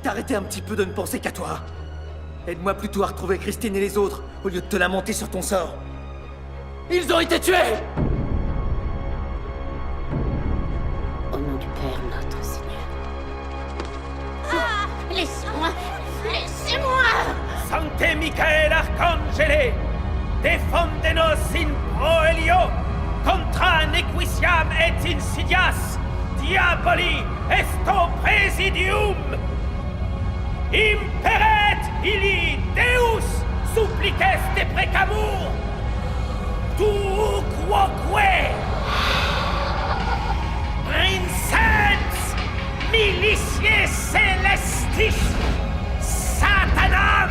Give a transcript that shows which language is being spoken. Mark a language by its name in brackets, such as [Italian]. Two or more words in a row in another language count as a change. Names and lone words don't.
[French] Si t'arrêtais un petit peu de ne penser qu'à toi. Aide-moi plutôt à retrouver Christine et les autres, au lieu de te lamenter sur ton sort. Ils ont été tués! Au nom du Père, notre Seigneur. Laissez-moi! Laissez-moi! [Latin] Sancte Michael Arcangele, defendenos in proelio, contra nequitiam et insidias, diaboli esto presidium. Imperet illi Deus supplices de precamur, tu quoque, Princens militiae celestis, Satanam,